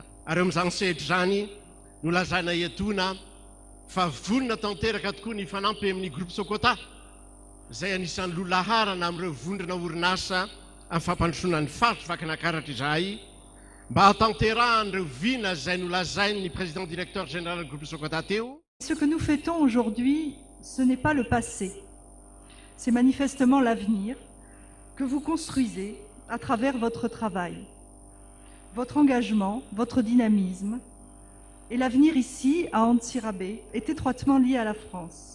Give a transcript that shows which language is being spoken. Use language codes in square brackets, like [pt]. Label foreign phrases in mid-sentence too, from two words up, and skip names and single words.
[mg] Ary eo amin'izany sehatra zany no lazana etona fa vonona tanteraka tokoa ny fanampy amin'ny groupe Sokota, izay anisan'ny lolaharana amin'ireo vondrona orinasa amin'ny fampandrosoana ny faritra Vakinankaratra izay, mba hatanterahany ireo vina izay nolazainy ny [fr] président directeur général du groupe Sokota [mg] teo. [fr] Ce que nous fêtons aujourd'hui, ce n'est pas le passé, c'est manifestement l'avenir que vous construisez à travers votre travail, votre engagement, votre dynamisme. Et l'avenir ici, à Antsirabe, est étroitement lié à la France.